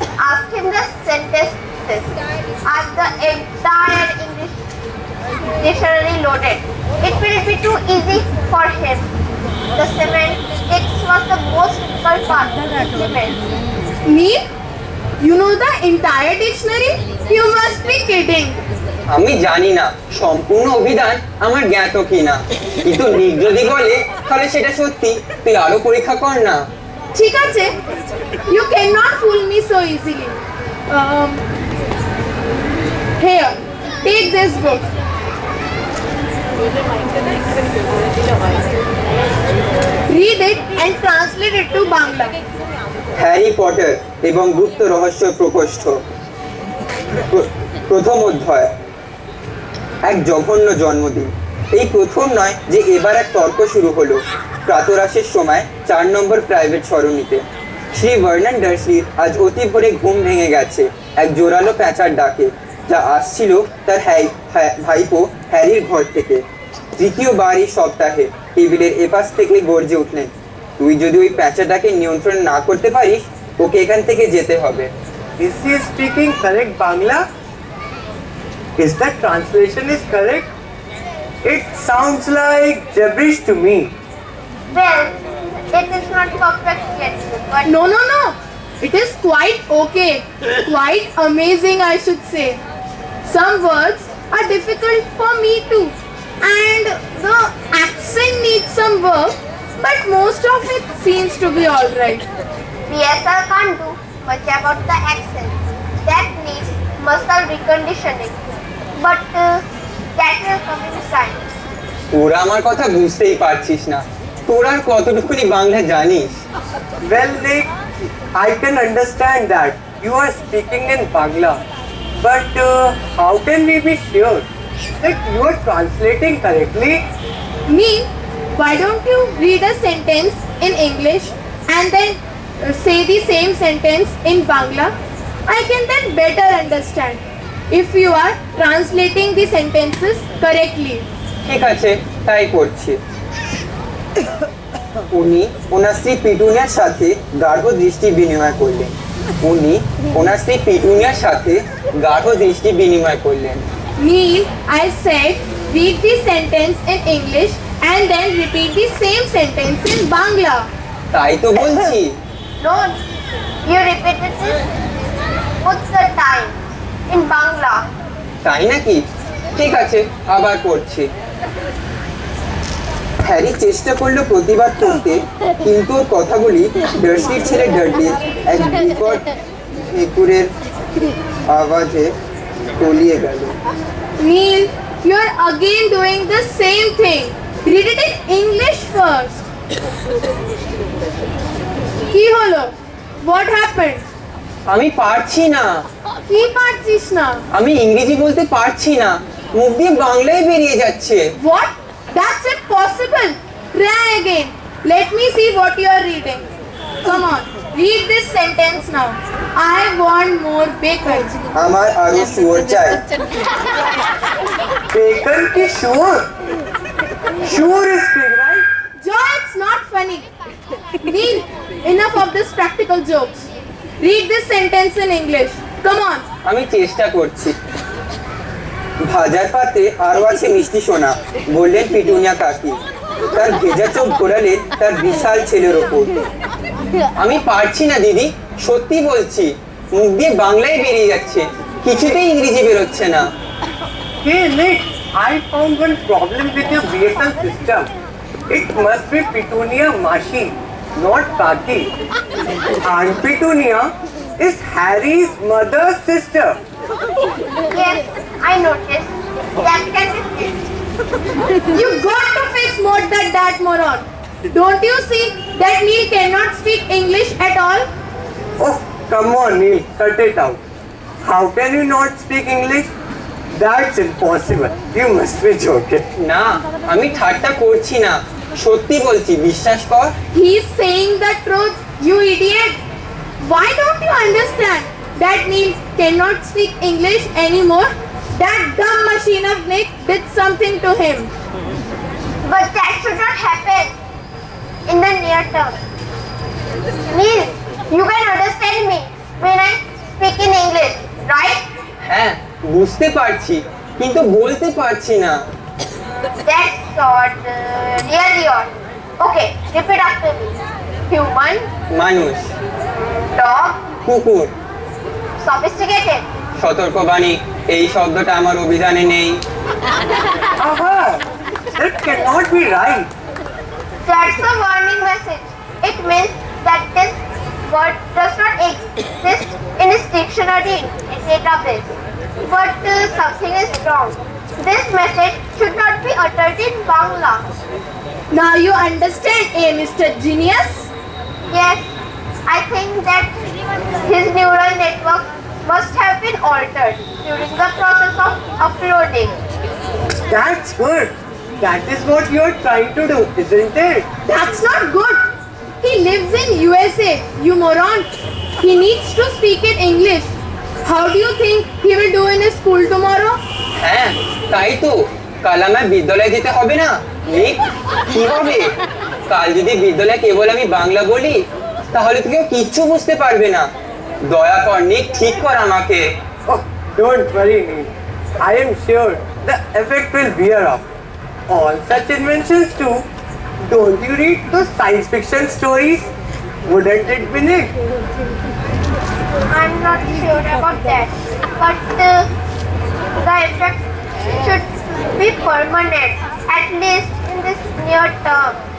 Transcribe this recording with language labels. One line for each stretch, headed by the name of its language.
English: Ask him the sentences. Ask the entire English dictionary loaded. It will be too easy for him. The semantics was the most difficult part. Implement. Neil, you know the entire dictionary? You must be kidding.
Bangla: আমি জানি না সম্পূর্ণ অভিধান আমার জ্ঞাত কিনা, কিন্তু নিক যদি বলে তাহলে সেটা সত্যি। তুই আরো পরীক্ষা কর না। ঠিক আছে,
English: you cannot fool me so easily. Here, take this book. Read it and translate it to Bangla.
Bangla: Harry Potter এবং গুপ্ত রহস্য প্রকোষ্ঠ। প্রথম অধ্যায়, এক জঘন্য জন্মদিন। এই প্রথম নয় যে এবার এক তর্ক শুরু হলো প্রাতরাশের সময় 4 নম্বর প্রাইভেট সরণিতে। শ্রী ভার্নন ডার্সলির আজ অতি ভোরে ঘুম ভেঙে গেছে এক জোরালো প্যাঁচার ডাকে, যা আসছিল তার ভাইপো হ্যারির ঘর থেকে। তৃতীয়বার এই সপ্তাহে টেবিলের এপাশ থেকে গর্জে উঠলেন, তুই যদি ওই প্যাঁচাটাকে নিয়ন্ত্রণ না করতে পারিস, ওকে এখান থেকে যেতে হবে।
English: Is he speaking correct Bangla? Is that translation is correct? It sounds like gibberish to me. Well, it is not perfect yet, but No. It is quite okay. Quite amazing, I should say. Some words are difficult for me too. And the accent needs some work, but most of it seems to be alright. DSL can't do much about the accent. That needs muscle reconditioning. But that will come in time.
Bangla: তোরা আমার কথা বুঝতেই পারছিস না, তোরা আর কতটুকুনি বাংলা জানিস?
English: Well, Nick, I can understand that you are speaking in Bangla, but how can we be sure that you are translating correctly? Neil, why don't you read a sentence in English and then say the same sentence in Bangla? I can then better understand if you are translating the sentences correctly.
Bangla: ঠিক আছে, তাই করছি। উনি ওনার স্ত্রী পিটুনিয়ার সাথে গাঢ় দৃষ্টি বিনিময় করলেন। উনি ওনার স্ত্রী পিটুনিয়ার সাথে গাঢ় দৃষ্টি বিনিময় করলেন।
English: Neil, I said read the sentence in English and then repeat the same sentence in Bangla.
Bangla: তাই তো বলছি।
English: No, you repeated this both the time in Bangla.
Bangla: তাই নাকি? ঠিক আছে, আবার করছি। হ্যারি চেষ্টা করলো প্রতিবাদ করতে, কিন্তু ওর কথাগুলি ডার্সলির ছেলে ডাডলির এক বিকট ভেকুরের আওয়াজে তলিয়ে গেল।
English: Neil, you are again doing the same thing. Read it in English first.
Bangla: কি হলো?
English: What happened?
Bangla: আমি পারছি না, কি পারছিস না? আমি ইংরেজি বলতে পারছি না, মুখ দিয়ে বাংলায় বেরিয়ে যাচ্ছে।
English: What? That's impossible. Try again. Let me see what you are reading. Come on, read this sentence now. I want more bacon.
Bangla: আমার আরো শুয়োর চাই।
English: Bacon ki sure? Sure is big, right? Joe, it's not funny. Neil, enough of this practical jokes. Read this sentence in English. Come on.
Bangla: আমি চেষ্টা করছি। ভাজার পাতে আরো আছে মিষ্টি সোনা, বললেন পিটুনিয়া কাকি। তার ভেজা চোখ ঘোরালেন তার বিশাল ছেলের ওপর। আমি পারছি না দিদি, সত্যি বলছি, মুখ দিয়ে বাংলায় বেরিয়ে যাচ্ছে, কিছুতেই ইংরেজি বেরোচ্ছে না।
English: Hey Nick, I found one problem with your BSL system. It must be Petunia Mashi, not Kaki. Aunt Petunia is Harry's mother's sister. Yes, I noticed. That can be fixed. You got to fix more than that, moron. Don't you see that Neil cannot speak English at all? Oh, come on, Neil, cut it out. How can you not speak English? That's impossible. You must be joking.
Bangla: না আমি ঠাট্টা করছি না, সত্যি বলছি, বিশ্বাস কর।
English: He's saying the truth, you idiot. Why don't you understand that Neil cannot speak English anymore? That dumb machine of Nick did something to him. But that should not happen in the near term. Neil, you can understand me when I speak in English, right?
Bangla: হ্যাঁ বুঝতে পারছি, কিন্তু বলতে পারছি না।
English: That's odd, really odd. Okay, repeat after me. Human,
Bangla: মানুষ,
English: dog,
Bangla: কুকুর,
English: sophisticated.
Bangla: সতর্কবাণী, এই শব্দটা আমার অভিধানে নেই।
English: Aha! That cannot be right. That's a warning message. It means that this word does not exist in its dictionary database. But something is wrong. This message should not be uttered in Bangla. Now you understand, Mr. Genius? Yes, I think that his neural network must have been altered during the process of uploading. That's good. That is what you're trying to do, isn't it? That's not good. He lives in USA, you moron. He needs to speak in English. How do you think he will do in his school tomorrow?
Bangla: হ্যাঁ তাই তো, কাল আমার বিদ্যালয়ে যেতে হবে না। নিক, কি হবে কাল যদি বিদ্যালয়ে কেবল আমি বাংলা বলি, তাহলে তো কেউ কিচ্ছু বুঝতে পারবে না। দয়া কর নিক, ঠিক কর আমাকে।
English: Oh, don't worry, Neil. I am sure the effect will wear off. All such inventions too. Don't you read those science fiction stories? Wouldn't it be Nick? I'm not sure about that, but the effect should be permanent, at least in this near term.